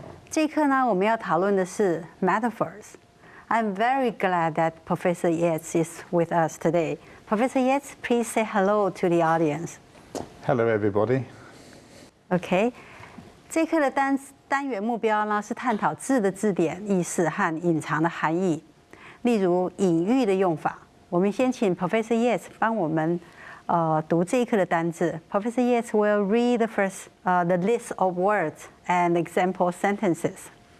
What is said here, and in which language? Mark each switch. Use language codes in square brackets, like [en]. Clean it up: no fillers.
[zh] 这一课呢，我们要讨论的是 metaphors. [en] I'm very glad that Professor Yates is with us today. Professor Yates, please say hello to the audience. Hello, everybody. OK. [zh] 这一课的单元目标呢是探讨字的字典意思和隐藏的含义，例如隐喻的用法。我们先请 Professor Yates 帮我们读这一课的单字。 [en] Professor Yates will read the list of words and example sentences.